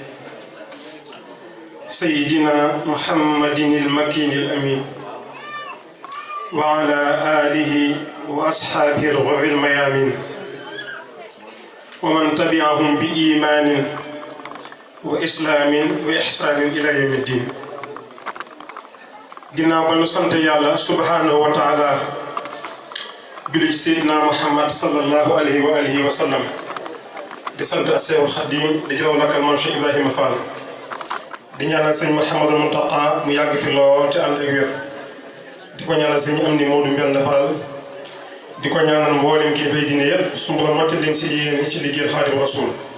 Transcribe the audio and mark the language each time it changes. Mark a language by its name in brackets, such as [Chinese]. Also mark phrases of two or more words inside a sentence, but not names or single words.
[Arabic] سيدنا محمد المكين الأمين وعلى آله وأصحابه الغر الميامين ومن تبعهم بإيمان وإسلام وإحسان إلى يوم الدين [Wolof] ginnaaw ba nu sant yàlla [Arabic] سبحانه وتعالى [Wolof] julli ci seydina muhammad [Arabic] صلى الله عليه وعلى آله وسلم [Wolof] di sant Seexul Xadiim di jëlaw nakal maam Cheikh Ibrahima Fall di ñaanal sëñ Mouhamadou Mountakha mu yàgg fi lool te ànd ak wér di ko ñaanal sëñ Amdi Moodu Mbend Fall di ko ñaanal mboolem kilifa yi diine yépp su mbooloo motti leen si yéen ci liggéeyal Xaadimu Rasuul